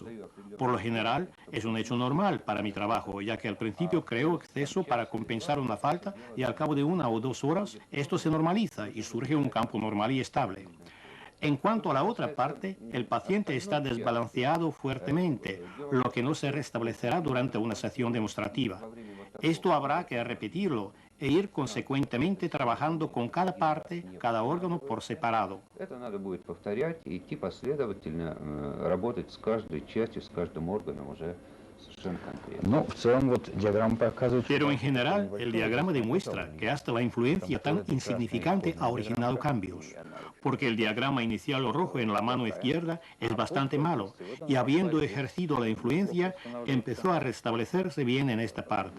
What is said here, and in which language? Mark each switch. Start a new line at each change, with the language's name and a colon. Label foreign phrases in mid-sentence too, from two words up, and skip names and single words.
Spanish: Por lo general, es un hecho normal para mi trabajo, ya que al principio creo exceso para compensar una falta y al cabo de 1 o 2 horas esto se normaliza y surge un campo normal y estable. En cuanto a la otra parte, el paciente está desbalanceado fuertemente, lo que no se restablecerá durante una sesión demostrativa. Esto habrá que repetirlo e ir consecuentemente trabajando con cada parte, cada órgano por separado.
Russian: Это надо будет повторять и идти последовательно, работать с каждой частью, с каждым органом уже совершенно конкретно.
Spanish: Pero en general, el diagrama demuestra que hasta la influencia tan insignificante ha originado cambios, porque el diagrama inicial rojo en la mano izquierda es bastante malo, y habiendo ejercido la influencia, empezó a restablecerse bien en esta parte.